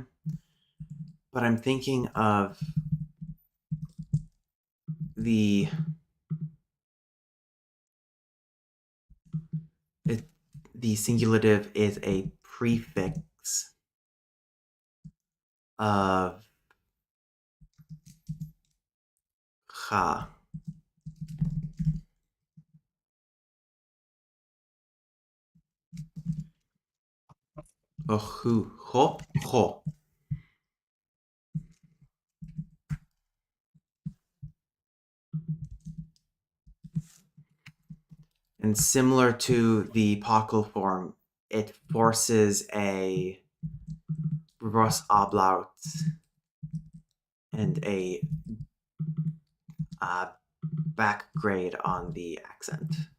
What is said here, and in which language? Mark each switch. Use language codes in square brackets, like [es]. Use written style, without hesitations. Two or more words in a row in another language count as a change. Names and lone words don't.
[en] But I'm thinking of the it, the singulative is a prefix of ha. Ohu, ho, ho. And similar to the Pockle form, it forces a reverse ablaut and a back grade on the accent.